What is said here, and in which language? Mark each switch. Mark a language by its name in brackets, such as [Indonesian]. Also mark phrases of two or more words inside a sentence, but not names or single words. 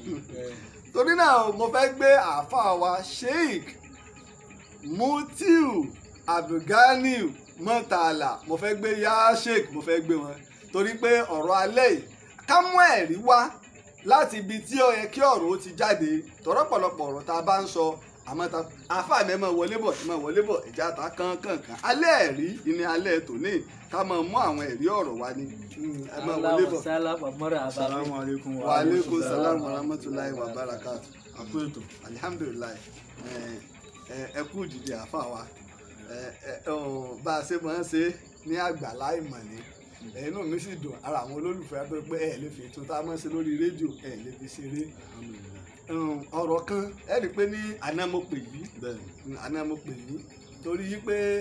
[Yoruba] torí náà mo fẹ́ gbé àáfàá wa Sheikh Mutiu Abdulganiu Murtala mo fẹ́ gbé yá Sheikh mo fẹ́ gbé wọn torí pé ọ̀rọ̀ alẹ́ yìí ká mú ẹ̀rí wá láti ibi tí ó yẹ kí ọ̀rọ̀ ó ti jáde tọ̀rọ̀pọ̀lọpọ̀ ọ̀rọ̀ tá a bá ń sọ àmọ́ ta àáfàá mi máa wọlé bọ̀ ìjà ta kankan alẹ́ ẹ̀rí ni alẹ́ tòní ká máa mú àwọn ẹ̀rí ọ̀rọ̀ wá ní ẹ máa wọlé bọ̀. [Arabic] السلام عليكم وعليكم السلام ورحمة الله وبركاته [Yoruba] àpéjọ alihamdulilayi ẹ kú dìde àáfàá wa bá a ṣe máa ń ṣe ní àgbàlá ìmọ̀ ni inú mi sì dùn ara àwọn olólùfẹ́ tó pé ẹ lè fi ètò tá a máa ń ṣe lórí rédíò ẹ lè fi ṣeré ọ̀rọ̀ kan ẹ rí i pé ní àná mo pè yí torí pé